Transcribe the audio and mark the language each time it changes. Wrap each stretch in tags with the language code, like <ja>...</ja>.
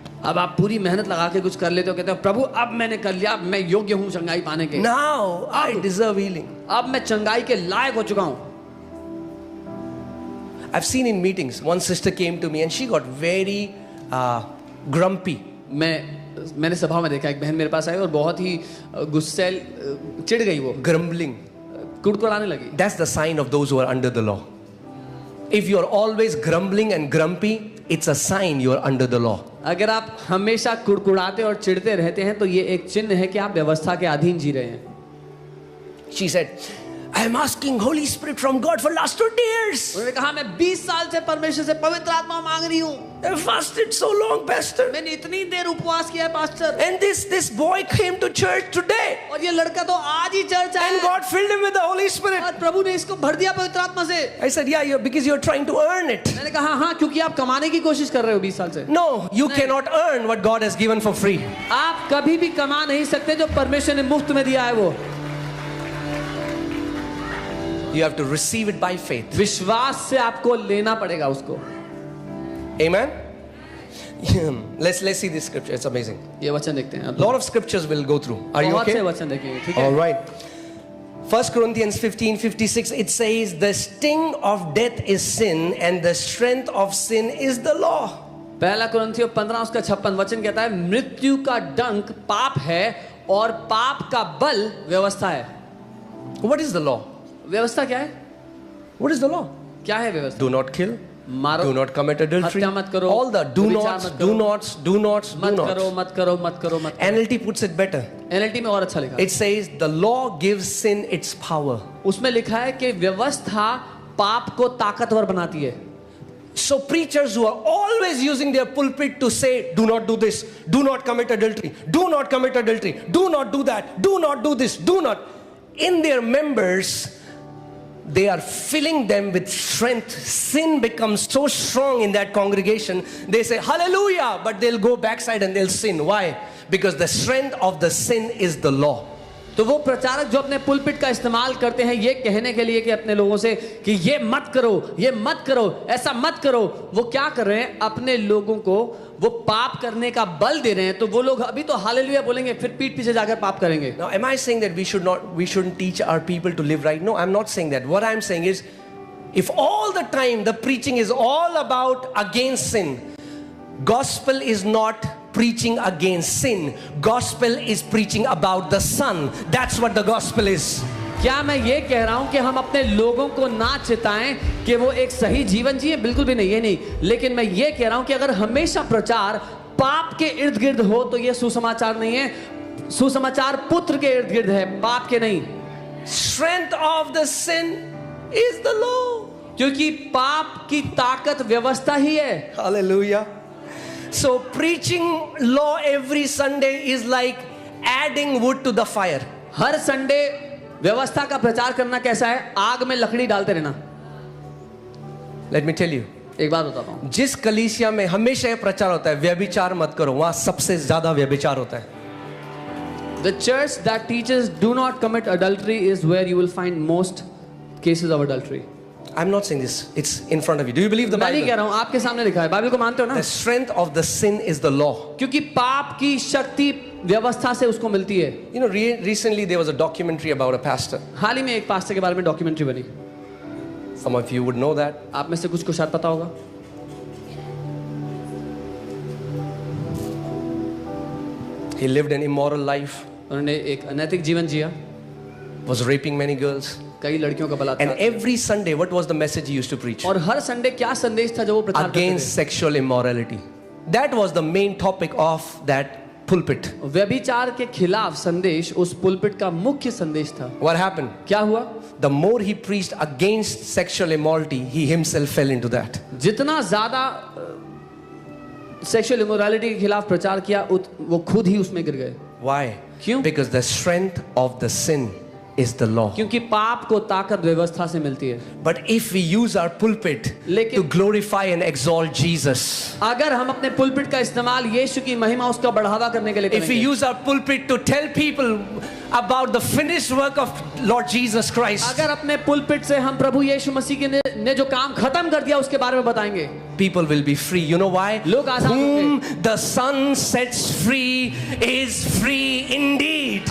<hi>अब आप पूरी मेहनत लगा के कुछ कर लेते हो, कहते हो प्रभु अब मैंने कर लिया, अब मैं योग्य हूं चंगाई पाने के,</hi> <en>Now I deserve healing.</en> <hi>अब मैं चंगाई के लायक हो चुका हूं.</hi> <en>I've seen in meetings, one sister came to me and she got very grumpy.</en> <hi>मैंने सभा में देखा एक बहन मेरे पास आई और बहुत ही गुस्सैल, चिढ़ गई, वो</hi> <en>Grumbling.</en> <hi>कुड़कुड़ाने लगी.</hi> <en>That's the sign of those who are under the law. If you're always grumbling and grumpy, it's a sign you're under the law.</en> <hi>अगर आप हमेशा कुड़कुड़ाते और चिढ़ते रहते हैं तो ये एक चिन्ह है कि आप व्यवस्था के अधीन जी रहे हैं.</hi> <en>She said, I am asking Holy Spirit from God for last 20 years.</en> <hi>उन्होंने कहा मैं 20 साल से परमेश्वर से पवित्र आत्मा मांग रही हूँ.</hi> <en>I fasted so long, Pastor.</en> <hi>मैंने इतनी देर उपवास किया है pastor.</hi> <en>And this boy came to church today.</en> <hi>और ये लड़का तो आज ही चर्च आया.</hi> <en>And God filled him with the Holy Spirit.</en> <hi>और प्रभु ने इसको भर दिया पवित्र आत्मा से.</hi> <en>I said, yeah, because you're trying to earn it.</en> <hi>मैंने कहा हाँ, क्योंकि आप कमाने की कोशिश कर रहे हो 20 साल से.</hi> <en>No, you cannot earn what God has given for free.</en> <hi>आप कभी भी कमा नहीं सकते जो परमेश्वर ने मुफ्त में दिया है वो.</hi> <en>You have to receive it by faith.</en> <hi>विश्वास से आपको लेना पड़ेगा उसको.</hi> <en>Amen. Let's see this scripture. It's amazing.</en> <hi>ये वचन देखते हैं.</hi> <en>A lot of scriptures we'll go through. Are you</en> <hi>बहुत से</hi> <en>okay?</en> <hi>वचन देखेंगे, ठीक है?</hi> <en>All right. 1 Corinthians 15:56 it says the sting of death is sin and the strength of sin is the law.</en> <hi>पहला कुरिन्थियों 15 उसका 56 वचन कहता है मृत्यु का डंक पाप है और पाप का बल व्यवस्था है.</hi> <en>What is the law?</en> <hi>व्यवस्था क्या है?</hi> <en>What is the law?</en> <hi>क्या है व्यवस्था?</hi> <en>Do not kill.</en> <hi>मारो.</hi> <en>Do not commit adultery.</en> <hi>हत्या मत करो.</hi> <en>All the do</en> <hi>व्यभिचार</hi> <en>nots,</en> <hi>मत</hi> <en>do</en> <hi>करो.</hi> <en>nots, do nots, do</en> <hi>मत करो,</hi> <en>nots.</en> <hi>मत करो, मत करो, मत करो.</hi> <en>NLT puts it better.</en> <hi>NLT में और अच्छा लिखा है.</hi> <en>It says the law gives sin its power.</en> <hi>उसमें लिखा है कि व्यवस्था पाप को ताकतवर बनाती है.</hi> <en>So preachers who are always using their pulpit to say, do not do this, do not commit adultery, do not commit adultery, do not do that, do not do this, do not. In their members, they are filling them with strength. Sin becomes so strong in that congregation. They say, hallelujah, but they'll go backside and they'll sin. Why? Because the strength of the sin is the law.</en> <hi>तो वो प्रचारक जो अपने pulpit का इस्तेमाल करते हैं ये कहने के लिए कि अपने लोगों से कि ये मत करो, ये मत करो, ऐसा मत करो, वो क्या कर रहे हैं? अपने लोगों को वो पाप करने का बल दे रहे हैं. तो वो लोग अभी तो हालेलुया बोलेंगे, फिर पीठ पीछे जाकर पाप करेंगे.</hi> <en>Now, am I saying that we shouldn't teach our people to live right? No, I'm not saying that. What I'm saying is, if all the time the preaching is all about against sin, gospel is not preaching against sin. Gospel is preaching about the Son. That's what the gospel is.</en> <hi>क्या मैं ये कह रहा हूं कि हम अपने लोगों को ना चिताएं कि वो एक सही जीवन जिए? बिल्कुल भी नहीं, ये नहीं. लेकिन मैं ये कह रहा हूं कि अगर हमेशा प्रचार पाप के इर्द गिर्द हो तो ये सुसमाचार नहीं है. सुसमाचार पुत्र के इर्द गिर्द है, पाप के नहीं.</hi> <en>Strength of the sin is the law.</en> <hi>क्योंकि पाप की ताकत व्यवस्था ही है.</hi> <en>Hallelujah. So preaching law every Sunday is like adding wood to the fire.</en> <hi>हर Sunday व्यवस्था का प्रचार करना कैसा है? आग में लकड़ी डालते रहना.</hi> <en>Let me tell you.</en> <hi>एक बात बताता हूं. जिस कलीसिया में हमेशा ये प्रचार होता है व्यभिचार मत करो, वहां सबसे ज्यादा व्यभिचार होता है.</hi> <en>The church that teaches do not commit adultery is where you will find most cases of adultery. I'm not saying this. It's in front of you. Do you believe the</en> <hi>मैं नहीं</hi> <en>Bible?</en> <hi>कह रहा हूं, आपके सामने लिखा है. Bible को मानते हो ना?</hi> <en>The strength of the sin is the law.</en> <hi>क्योंकि पाप की शक्ति व्यवस्था से उसको मिलती है.</hi> <en>You know, recently there was a documentary about a pastor.</en> <hi>हाल ही में एक पास्टर के बारे में डॉक्यूमेंट्री बनी.</hi> <en>Some of you would know that.</en> <hi>आप में से कुछ को शायद पता होगा.</hi> <en>He lived an immoral life.</en> <hi>उन्होंने एक अनैतिक जीवन जिया.</hi> <en>Was raping many girls.</en> <hi>कई लड़कियों का</hi> <en>And</en> <hi>बलात्कार.</hi> <en>every Sunday, what was the message he used to preach?</en> <hi>और हर संडे क्या संदेश था जो वो प्रचार करते</hi> <en>Against sexual immorality. That was the main topic of that pulpit.</en> <hi>थे? व्यभिचार के खिलाफ संदेश उस पुलपिट का मुख्य संदेश था.</hi> <en>What happened?</en> <hi>क्या हुआ?</hi> <en>The more he preached against sexual immorality, he himself fell into that.</en> <hi>जितना ज्यादा</hi> <en>sexual immorality</en> <hi>के खिलाफ प्रचार किया वो खुद ही उसमें गिर गए.</hi> <en>Why?</en> <hi>क्यों?</hi> <en>Because the strength of the sin is the law.</en> <hi>क्योंकि पाप को ताकत व्यवस्था से मिलती है.</hi> <en>But if we use our pulpit to glorify and exalt Jesus,</en> <hi>अगर हम अपने पुलपिट का इस्तेमाल यीशु की महिमा उसका बढ़ावा करने के लिए</hi> <en>if we</en> <hi>करेंगे,</hi> <en>use our pulpit to tell people about the finished work of Lord Jesus Christ,</en> <hi>अगर अपने पुलपिट से हम प्रभु यीशु मसीह ने जो काम खत्म कर दिया उसके बारे में बताएंगे,</hi> <en>people will be free. You know why?</en> <hi>लोग आजाद</hi> <en>Whom the Son sets free is free indeed.</en>